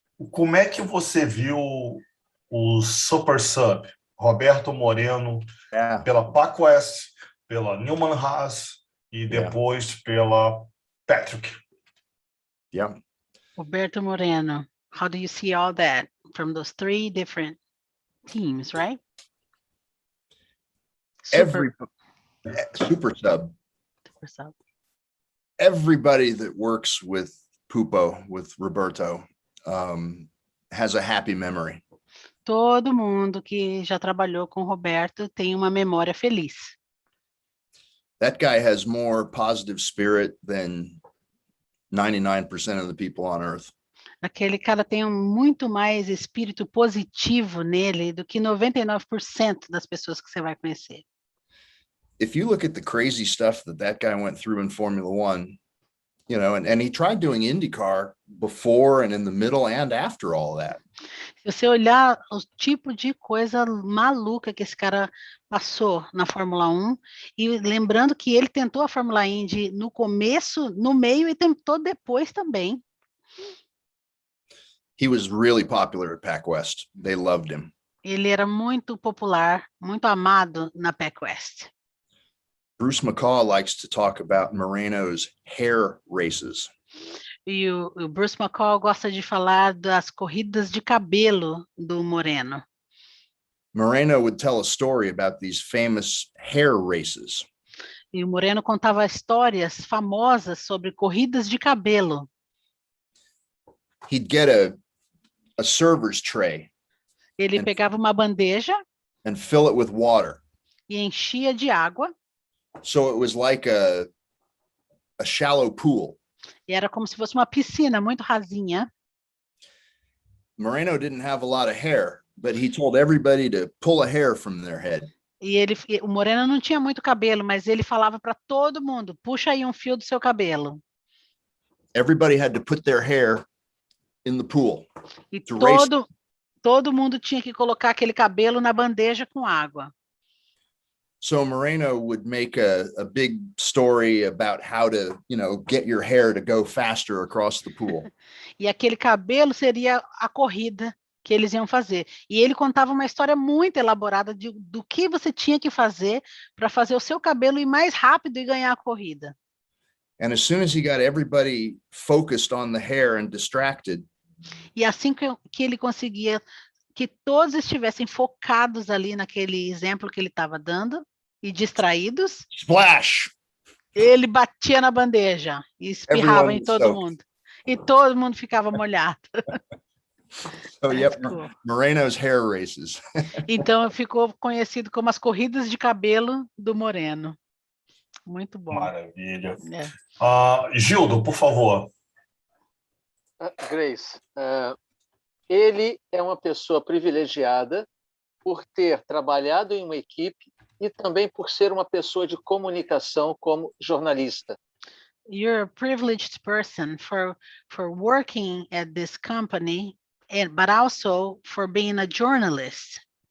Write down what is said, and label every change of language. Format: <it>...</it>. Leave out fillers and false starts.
<pt>Como é que você viu o Super Sub, Roberto Moreno, pela PacWest, pela Newman Haas e depois pela Patrick?</pt> <en>Yeah. Roberto Moreno, how do you see all that from those three different teams, right? Super sub. Everybody that works with Pupo, with Roberto, has a happy memory.</en> <pt>Todo mundo que já trabalhou com Roberto tem uma memória feliz.</pt> <en>That guy has more positive spirit than 99% of the people on Earth.</en> <pt>Aquele cara tem muito mais espírito positivo nele do que 99% das pessoas que você vai conhecer.</pt> <en>If you look at the crazy stuff that guy went through in Formula One, and he tried doing IndyCar before and in the middle and after all that.</en> <pt>Se você olhar o tipo de coisa maluca que esse cara passou na Fórmula 1, e lembrando que ele tentou a Fórmula Indy no começo, no meio e tentou depois também.</pt> <en>He was really popular at PacWest. They loved him.</en> <pt>Ele era muito popular, muito amado na PacWest.</pt> <en>Bruce McCaw likes to talk about Moreno's hair races.</en> <pt>E o Bruce McCall gosta de falar das corridas de cabelo do Moreno.</pt> <en>Moreno would tell a story about these famous hair races.</en> <pt>E o Moreno contava histórias famosas sobre corridas de cabelo.</pt> <en>He'd get a server's tray.</en> <pt>Ele pegava uma bandeja</pt> <en>and fill it with water.</en> <pt>E enchia de água.</pt> <en>So it was like a shallow pool.</en> <pt>E era como se fosse uma piscina muito rasinha.</pt> <en>Moreno didn't have a lot of hair, but he told everybody to pull a hair from their head.</en> <pt>E o Moreno não tinha muito cabelo, mas ele falava para todo mundo, puxa aí um fio do seu cabelo.</pt> <en>Everybody had to put their hair in the pool.</en> <pt>E todo mundo tinha que colocar aquele cabelo na bandeja com água.</pt> <en>So Moreno would make a big story about how to, get your hair to go faster across the pool.</en> <pt>E aquele cabelo seria a corrida que eles iam fazer. E ele contava uma história muito elaborada do que você tinha que fazer para fazer o seu cabelo ir mais rápido e ganhar a corrida.</pt> <en>And as soon as he got everybody focused on the hair and distracted,</en> <pt>E assim que ele conseguia que todos estivessem focados ali naquele exemplo que ele estava dando e distraídos,</pt> <en>splash!</en> <pt>ele batia na bandeja e espirrava</pt> <en>Everyone</en> <pt>em todo</pt> <en>soaked.</en> <pt>mundo. E todo mundo ficava molhado.</pt> <en>So, yep, Cool. Moreno's hair races.</en> <pt>Então ficou conhecido como as corridas de cabelo do Moreno. Muito bom. Maravilha. É. Gildo, por favor. Grace, ele é uma pessoa privilegiada por ter trabalhado em uma equipe e também por ser uma pessoa de comunicação como jornalista.</pt> <en>You're a privileged person for working at this company, but also for being a journalist.</en>